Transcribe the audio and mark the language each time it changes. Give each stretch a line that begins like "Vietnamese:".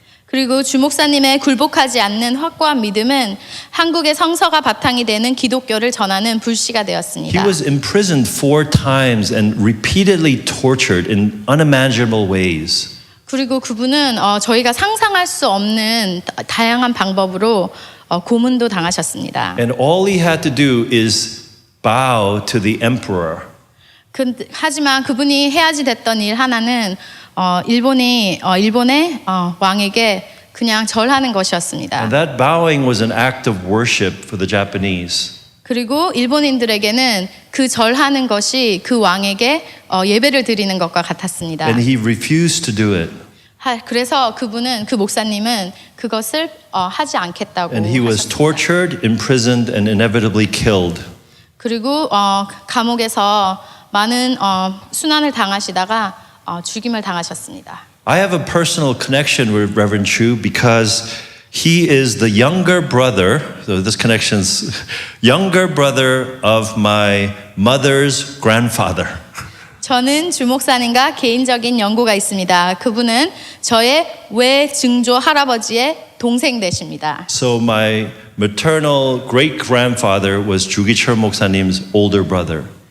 Korean: 그리고 주 목사님의 굴복하지 않는 확고한 믿음은 한국의 성서가 바탕이 되는 기독교를 전하는 불씨가
English: He
Korean: 되었습니다.
English: was imprisoned 4 times and repeatedly tortured in unimaginable ways.
Korean: 그리고 그분은 저희가 상상할 수 없는 다양한 방법으로 고문도 당하셨습니다.
English: And all he had to do is bow to the emperor.
Korean: 하지만 그분이 해야지 됐던 일 하나는 일본의 왕에게 그냥 절하는 것이었습니다.
English: And that bowing was an act of worship for the Japanese.
Korean: 그리고 일본인들에게는 그 절하는 것이 그 왕에게 예배를 드리는 것과 같았습니다.
English: And he refused to do it.
Korean: 그래서 그 목사님은 그것을 하지 않겠다고
English: And he was
Korean: 하셨습니다.
English: tortured, imprisoned, and inevitably killed.
Korean: 그리고 감옥에서 많은 순환을 당하시다가 죽임을 당하셨습니다.
English: I have a personal connection with Reverend Chu because he is the younger brother, so this connection's younger brother of my mother's grandfather.
Korean: 저는 주 목사님과 개인적인 연고가 있습니다. 그분은 저의 외증조 할아버지의 동생 되십니다.
English: So my maternal great-grandfather was Ju Gi-cheol 목사님's older brother.